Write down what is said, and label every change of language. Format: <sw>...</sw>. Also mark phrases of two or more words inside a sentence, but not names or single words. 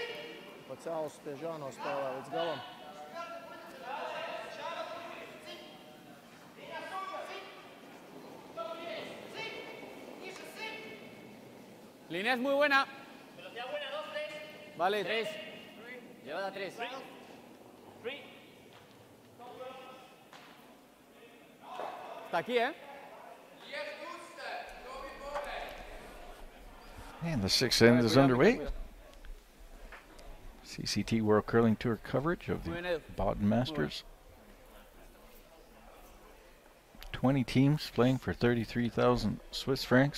<lv>Pa cēlus tieši jānospēlē līdz galam.</lv> <es>Línea es muy buena. Velocidad buena, 2, 3. Vale. 3. Lleva a 3. 3. Está aquí, ¿eh?</es> <en>And the 6th end is underway. CCT World Curling Tour coverage of the Baden Masters. 20 teams playing for 33,000 Swiss francs.</en>